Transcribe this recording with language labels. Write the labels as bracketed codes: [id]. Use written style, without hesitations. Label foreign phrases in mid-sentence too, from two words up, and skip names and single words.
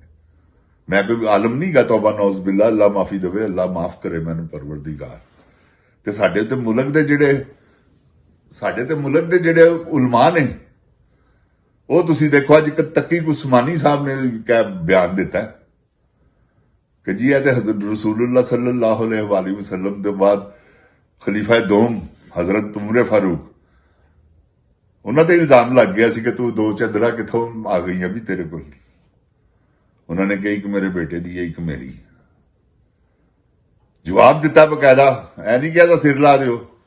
[pa] ਮੈਂ ਕੋਈ ਆਲਮ ਨਹੀਂ ਗਾ, ਤੌਬਾ [ar] نعوذ بالله, [pa] ਅੱਲਾਹ ਮਾਫੀ ਦੇਵੇ, ਅੱਲਾਹ ਮਾਫ ਕਰੇ ਮੈਨੂੰ ਪਰਵਰਦੀਗਾਰ। ਤੇ ਸਾਡੇ ਤੇ ਮੁਲਕ ਦੇ ਜਿਹੜੇ ਉਲਮਾ ਨੇ, ਉਹ ਤੁਸੀਂ ਦੇਖੋ ਅੱਜ ਇੱਕ ਤਕੀ ਉਸਮਾਨੀ ਸਾਹਿਬ ਨੇ ਕਿਆ ਬਿਆਨ ਦਿੱਤਾ ਕਿ ਜੀ ਇਹ ਤੇ ਹਜ਼ਰਤ [ar] رسول الله صلى الله عليه وسلم [pa] ਦੇ ਬਾਅਦ ਖਲੀਫਾ ਦੋਮ ਹਜ਼ਰਤ ਉਮਰ ਫਾਰੂਕ, ਉਹਨਾਂ ਤੇ ਇਲਜ਼ਾਮ ਲੱਗ ਗਿਆ ਸੀ ਕਿ ਤੂੰ ਦੋ ਚਾਦਰਾਂ ਕਿੱਥੋਂ ਆ ਗਈਆਂ ਵੀ ਤੇਰੇ ਕੋਲ। ਉਹਨਾਂ ਨੇ ਕਿਹਾ ਇੱਕ ਮੇਰੇ ਬੇਟੇ ਦੀ ਹੈ, ਇੱਕ ਮੇਰੀ। ਜਵਾਬ ਦਿੱਤਾ ਬਕਾਇਦਾ, ਐ ਨਹੀਂ ਕਿਹਾ ਸਿਰ ਲਾ ਦਿਓ।